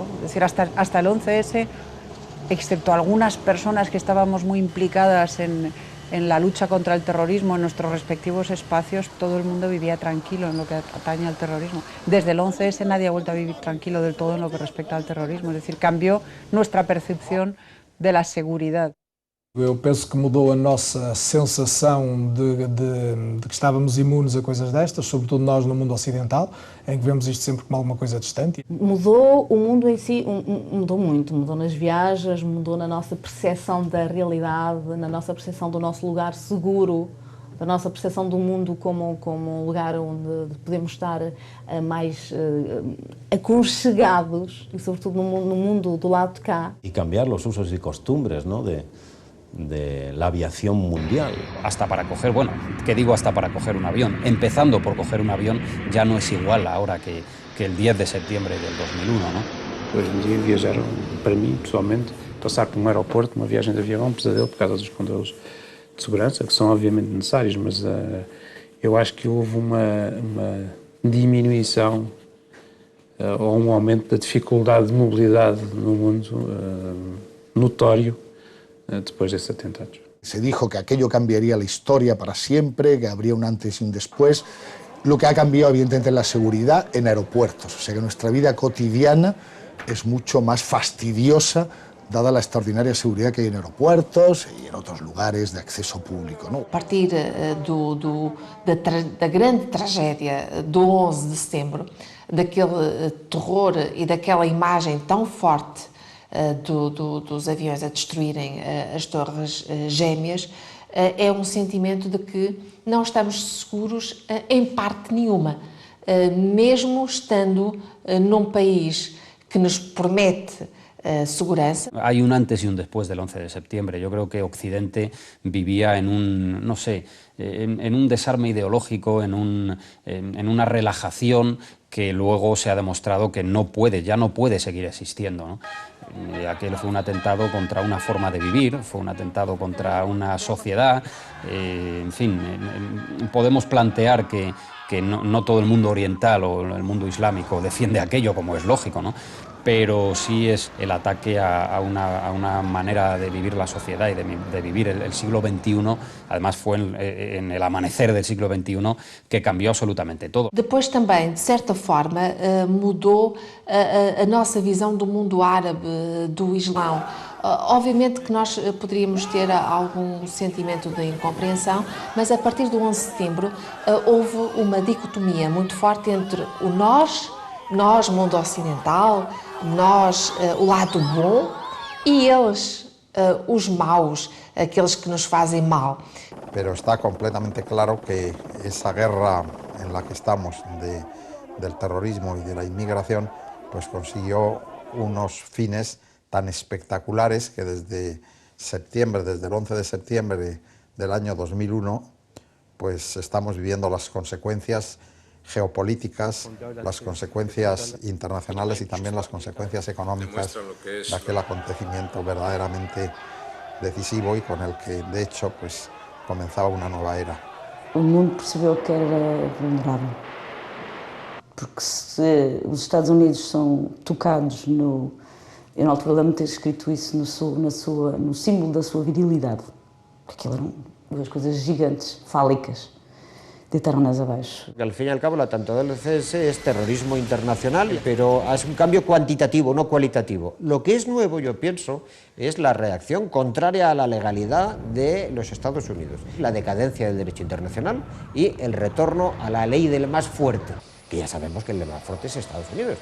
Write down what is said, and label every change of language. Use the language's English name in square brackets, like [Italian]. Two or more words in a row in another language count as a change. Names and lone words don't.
[Spanish] Es decir, hasta el 11S, excepto algunas personas que estábamos muy implicadas en la lucha contra el terrorismo en nuestros respectivos espacios, todo el mundo vivía tranquilo en lo que atañe al terrorismo. Desde el 11S nadie ha vuelto a vivir tranquilo del todo en lo que respecta al terrorismo. Es decir, cambió nuestra percepción de la seguridad. [Portuguese] Eu penso que mudou a nossa sensação de que estávamos imunes a coisas destas, sobretudo nós no mundo ocidental, em que vemos isto sempre como alguma coisa distante. Mudou o mundo em si, mudou muito, mudou nas viagens, mudou na nossa percepção da realidade, na nossa percepção do nosso lugar seguro, da nossa percepção do mundo como um lugar onde podemos estar mais aconchegados e sobretudo no mundo do lado de cá. [Spanish] Y cambiar los usos y costumbres, ¿no?, de la aviación mundial. Hasta para coger, bueno, ¿qué digo hasta para coger un avión? Empezando por coger un avión ya no es igual ahora que el 10 de septiembre del 2001, ¿no? [Portuguese] Hoje em dia viajar, para mim, pessoalmente, passar por um aeroporto, uma viagem de avião é um pesadelo por causa dos controles de segurança, que são obviamente necessários, mas eu acho que houve uma diminuição ou um aumento da dificuldade de mobilidade no mundo notório [Spanish] después de este atentado. Se dijo que aquello cambiaría la historia para siempre, que habría un antes y un después. Lo que ha cambiado, evidentemente, es la seguridad en aeropuertos. O sea que nuestra vida cotidiana es mucho más fastidiosa, dada la extraordinaria seguridad que hay en aeropuertos y en otros lugares de acceso público, ¿no? [Portuguese] A partir da grande tragédia do 11 de setembro, daquele terror e daquela imagem tão forte dos aviões a destruírem as torres gêmeas, é um sentimento de que não estamos seguros em parte nenhuma, mesmo estando num país que nos promete segurança. [Spanish] Hay un antes y un después del 11 de septiembre. Yo creo que Occidente vivía en un, no sé, en un desarme ideológico, en una relajación que luego se ha demostrado que ya no puede seguir existiendo, ¿no? Aquel fue un atentado contra una forma de vivir, fue un atentado contra una sociedad, en fin, podemos plantear que no todo el mundo oriental o el mundo islámico defiende aquello, como es lógico, ¿no? pero sí es el ataque a una manera de vivir la sociedad y de vivir el siglo XXI. Además fue en el amanecer del siglo XXI que cambió absolutamente todo. [Portuguese] Depois também, de certa forma, mudou a nossa visão do mundo árabe, do Islão. Obviamente que nós poderíamos ter algum sentimento de incompreensão, mas a partir do 11 de setembro houve uma dicotomia muito forte entre o nós, mundo ocidental, nós, o lado bom, e eles, os maus, aqueles que nos fazem mal. [Spanish] Pero está completamente claro que esa guerra en la que estamos del terrorismo y de la inmigración, pues consiguió unos fines tan espectaculares que desde septiembre, desde el 11 de septiembre del año 2001, pues estamos viviendo las consecuencias geopolíticas, las consecuencias internacionales y también las consecuencias económicas de aquel acontecimiento verdaderamente decisivo y con el que, de hecho, pues comenzaba una nueva era. [Portuguese] O mundo percebeu que era vulnerável, porque se os Estados Unidos são tocados no... Eu na altura lembro-me de ter escrito isso no símbolo da sua virilidade, porque aquilo eram duas coisas gigantes, fálicas. Deitaron-nas abaixo. [Spanish] Al fin y al cabo, el atentado del CS es terrorismo internacional, pero es un cambio cuantitativo, no cualitativo. Lo que es nuevo, yo pienso, es la reacción contraria a la legalidad de los Estados Unidos, la decadencia del derecho internacional y el retorno a la ley del más fuerte, que ya sabemos que el más fuerte es Estados Unidos.